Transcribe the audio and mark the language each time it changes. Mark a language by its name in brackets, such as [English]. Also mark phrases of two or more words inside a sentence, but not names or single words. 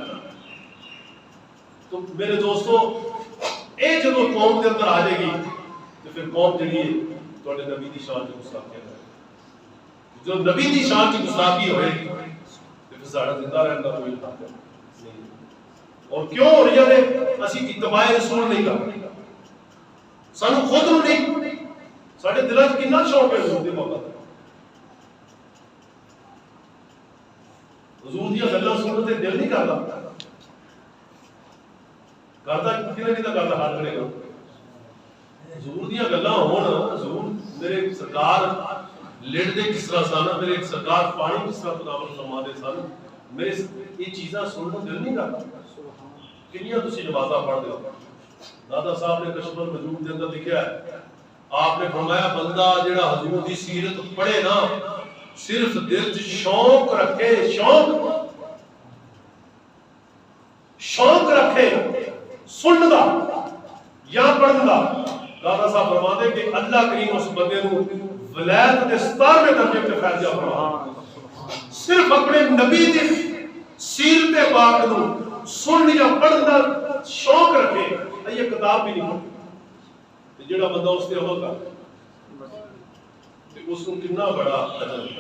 [Punjabi] تو میرے دوستو اے جب قوم کے اندر آ جائے گی تو پھر قوم جڑی ہے تواڈے نبی دی شان کی گستاخی کرے، جو نبی دی شان کی گستاخی ہوئے گی تو پھر ساڈا زندہ رہن کا کوئی حق نہیں۔ اور کیوں ہو رہی ہے؟ اسی اتباع رسول نہیں کر رہے، سانو خود نو نہیں، ساڈے دلاں وچ کتنا شوق ہے حضور دی محبت، حضور دی گلاں سنن تے دل نہیں کردا، کتنا کردا ہاتھ کھڑے کرو۔ حضور دی گلاں ہون، حضور میرے سرکار لڑدے کس طرح سن، میرے سرکار پانی کس طرح تناول فرماتے سن، میرے یہ چیزاں سنن دل نہیں کردا۔ کنیاں تسی نمازاں پڑھدے ہو، دادا صاحب نے کشف المجود کے اندر لکھا ہے، آپ نے فرمایا بندہ جڑا حضور دی سیرت پڑھے نا، صرف دل چ شوق رکھے، شوق رکھے سنن دا یا پڑھن دا، دادا صاحب فرماتے کہ اللہ کریم اس بندے نو ولایت دے 17ویں درجے تے فیض فرما، صرف اپنے نبی دی سیرت پاک نو سن یا پڑھن دا شوق رکھے، یہ کتاب بھی نہیں پڑھی، جڑا بندہ اس تے عمل کرے تے اس کو کتنا بڑا اجر ہے۔